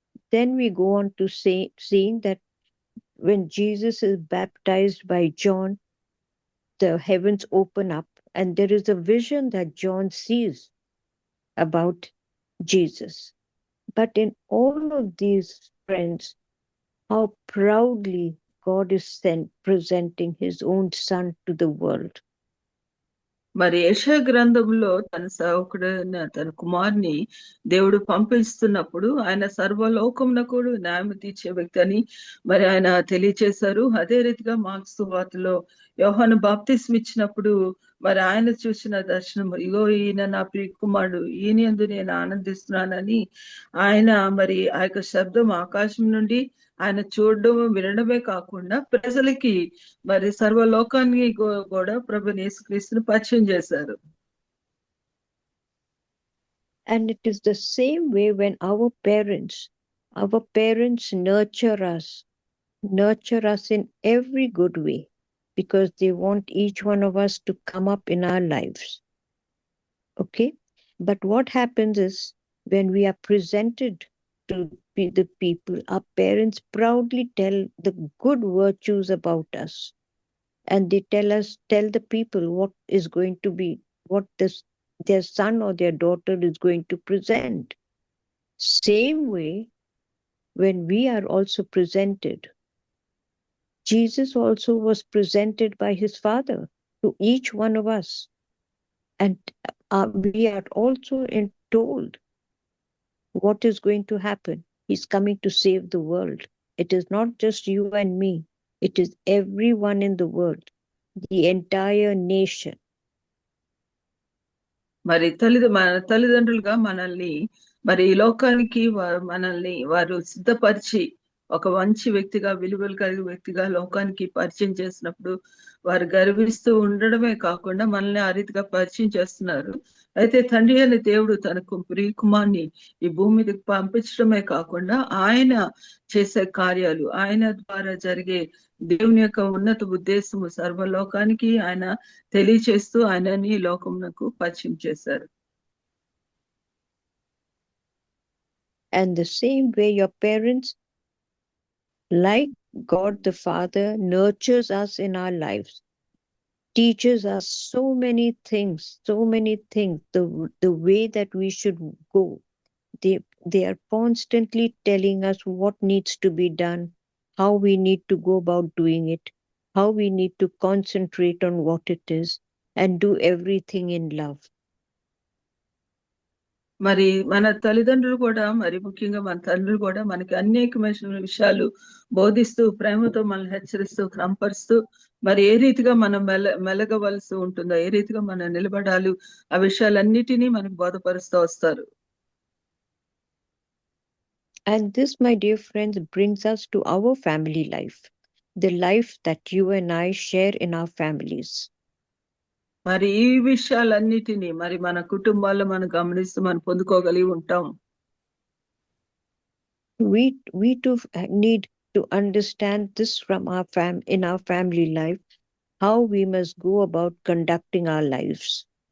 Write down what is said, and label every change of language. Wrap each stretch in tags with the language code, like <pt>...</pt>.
<en>Then we go on to seeing that when Jesus is baptized by John, the heavens open up, and there is a vision that John sees about Jesus. But in all of these, friends, how proudly God is presenting his own son to the world.</en> <te>మరి యెషయా గ్రంథంలో తన సేవకుడైన తన కుమారుని దేవుడు పంపిస్తున్నప్పుడు ఆయన సర్వలోకమునకు న్యాయం తీర్చే వ్యక్తి అని మరి ఆయన తెలియచేశారు. అదే రీతిగా మార్కు సువార్తలో యోహాను బాప్తిస్మం ఇచ్చినప్పుడు మరి ఆయన చూసిన దర్శనం, ఇగో ఈయన నా ప్రియ కుమారుడు, ఈయన యందు నేను ఆనందిస్తున్నానని ఆయన మరి ఆ యొక్క శబ్దం ఆకాశం నుండి ఆయన చూడడం వినడమే కాకుండా ప్రజలకి మరి సర్వలోకాన్ని కూడా ప్రభు యేసుక్రీస్తును పరిచయం చేశారు.</te> <en>And it is the same way when our parents nurture us in every good way, because they want each one of us to come up in our lives. Okay? But what happens is, when we are presented to the people, our parents proudly tell the good virtues about us, and they tell the people what is going to be, what their son or their daughter is going to present. Same way, when we are also presented, Jesus also was presented by his Father to each one of us, and we are also told what is going to happen. He's coming to save the world. It is not just you and me. It is everyone in the world, the entire nation.</en> <te>మరి మన తల్లిదండ్రులుగా మనల్ని మరి ఈ లోకానికి మనల్ని వారు సిద్ధపరిచి ఒక మంచి వ్యక్తిగా, విలువలు కలిగిన వ్యక్తిగా లోకానికి పరిచయం చేసినప్పుడు వారు గర్విస్తూ ఉండడమే కాకుండా మనల్ని ఆ రీతిగా పరిచయం చేస్తున్నారు. అయితే తండ్రి అనే దేవుడు తనకు ప్రియకుమార్ని ఈ భూమి మీదకి పంపించడమే కాకుండా ఆయన చేసే కార్యాలు, ఆయన ద్వారా జరిగే దేవుని యొక్క ఉన్నత ఉద్దేశము సర్వలోకానికి ఆయన తెలియచేస్తూ ఆయనని లోకమునకు పరిచయం చేశారు.</te> <en>And the same way your parents, like God the Father, nurtures us in our lives, teaches us so many things, the way that we should go. They are constantly telling us what needs to be done, how we need to go about doing it, how we need to concentrate on what it is, and do everything in love.</en> <te>మరి మన తల్లిదండ్రులు కూడా, మరి ముఖ్యంగా మన తండ్రులు కూడా మనకి అనేకమైన విషయాలు బోధిస్తూ, ప్రేమతో మనల్ని హెచ్చరిస్తూ, క్రమపరుస్తూ, మరి ఏ రీతిగా మనం మెలగవలసి ఉంటుందో, ఏ రీతిగా మనం నిలబడాలి, ఆ విషయాలన్నిటినీ మనకు బోధపరుస్తూ వస్తారు.</te> <en>And this, my dear friends, brings us to our family life, the life that you and I share in our families.</en> <te>మరి ఈ విషయాలన్నిటినీ మరి మన కుటుంబాల్లో మనం గమనిస్తూ మనం పొందుకోగలిగి ఉంటాం.</te> <en>We too need to understand this from our in our family life, how we must go about conducting our lives.</en>